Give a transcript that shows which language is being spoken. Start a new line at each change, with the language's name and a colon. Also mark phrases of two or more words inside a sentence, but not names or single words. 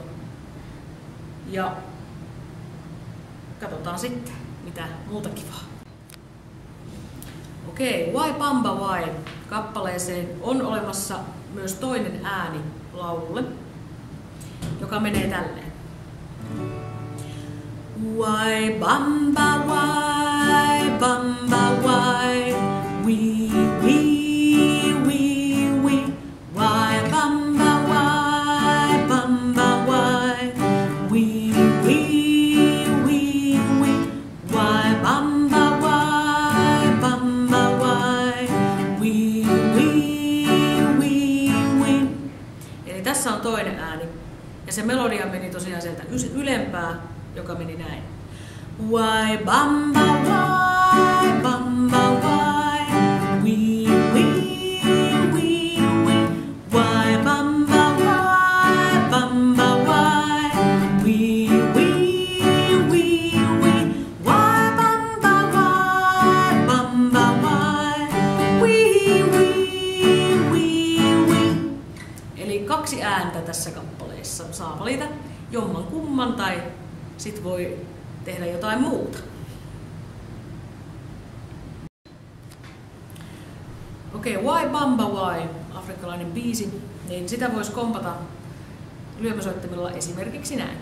Finnish: Ja katsotaan sitten, mitä muuta kivaa. Okei, Why Bamba Why kappaleeseen on olemassa myös toinen ääni laululle, joka menee tälleen. Why bamba why, bamba why, wee wee wee wee. Why bamba why, bamba why, wee wee wee wee. Why bamba why, bamba why, wee wee wee wee. Eli tässä on toinen ääni. Ja se melodia meni tosiaan sieltä ylempää, joka meni näin. Why bamba why, bamba why, wee wee wee wee. Why bamba why, bamba why, wee wee wee wee. Why bamba why, bamba why, wee wee wee wee. Eli 2 ääntä tässä kappaleessa. Saa valita jomman kumman tai sit voi tehdä jotain muuta. Okei, Why Bamba Why, afrikkalainen biisi, niin sitä voisi kompata lyömäsoittimella esimerkiksi näin.